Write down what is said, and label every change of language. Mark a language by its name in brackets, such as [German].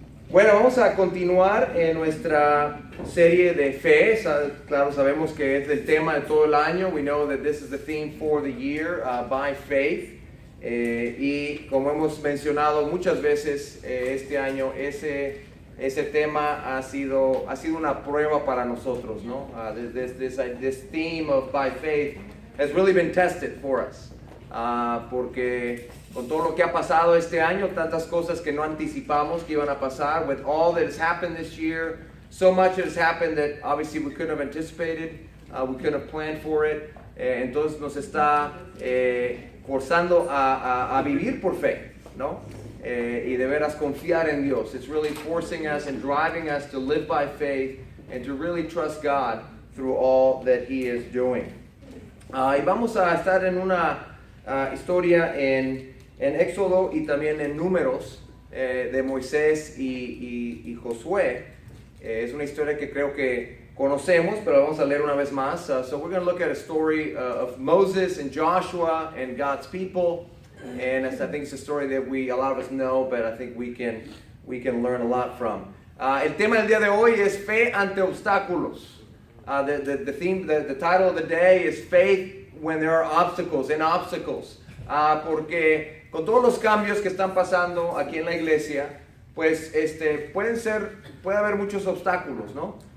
[Spanish] Bueno, vamos a continuar en nuestra serie de fe. Claro, sabemos que es el tema de todo el año. [English] We know that this is the theme for the year, by faith. [Spanish] Y como hemos mencionado muchas veces este año, ese tema ha sido una prueba para nosotros, ¿no? [English] This theme of by faith has really been tested for us. [Spanish] Porque con todo lo que ha pasado este año, tantas cosas que no anticipamos que iban a pasar, [English] with all that has happened this year, so much has happened that obviously we couldn't have anticipated, we couldn't have planned for it. [Spanish] Entonces nos está forzando a vivir por fe, ¿no? Y de veras confiar en Dios. [English] It's really forcing us and driving us to live by faith and to really trust God through all that He is doing. [Spanish] Y vamos a estar en una historia en Éxodo y también en Números de Moisés y Josué. Es una historia que creo que conocemos, pero vamos a leer una vez más. [English] So we're going to look at a story of Moses and Joshua and God's people. And I think it's a story that a lot of us know, but I think we can learn a lot from. [Spanish] El tema del día de hoy es fe ante obstáculos. [English] The title of the day is Faith when there are obstacles, in obstacles. [Spanish] Porque con todos los cambios que están pasando aquí en la iglesia, pues puede haber muchos obstáculos, ¿no?